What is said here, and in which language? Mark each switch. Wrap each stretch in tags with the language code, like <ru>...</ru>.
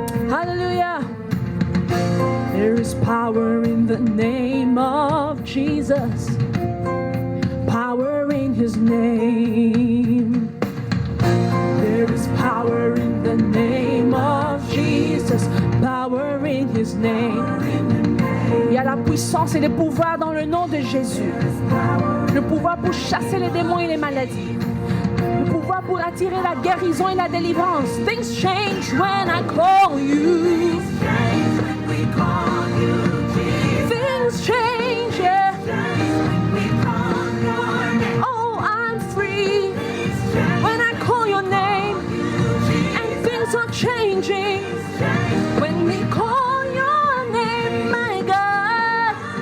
<en>Hallelujah. There is power in the name of Jesus. Power in his name. There is power in the name of Jesus. Power in his name.</en> <fr>Il y a la puissance et le pouvoir dans le nom de Jésus. Le pouvoir pour chasser les démons et les maladies. Le pouvoir pour attirer la guérison et la délivrance.</fr> <en>Things change when I call you. Things change, yeah. Oh, I'm free when I call your name. And things are changing when we call your name, my God.</en>